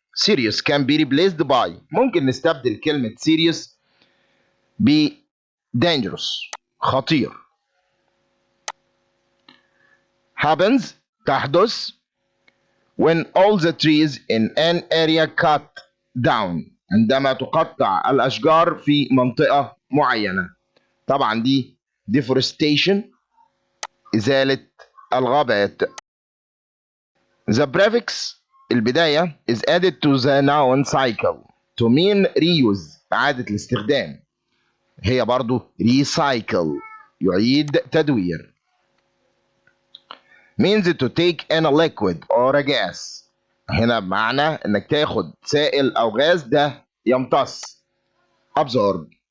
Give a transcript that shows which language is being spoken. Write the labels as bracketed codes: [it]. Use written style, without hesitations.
[en] Serious can be replaced by [ar] ممكن نستبدل كلمة [en] serious ب dangerous [ar] خطير. [en] Happens [ar] تحدث [en] when all the trees in an area cut down [ar] عندما تقطع الأشجار في منطقة معينة. طبعا دي deforestation إزالة الغابات. [en] The prefix [ar] البداية [en] is added to the noun cycle to mean reuse [ar] إعادة الاستخدام هي برضو [en] recycle [ar] يعيد تدوير. [en] means to take in a liquid or a gas [ar] هنا بمعنى انك تاخد سائل او غاز ده يمتص absorb.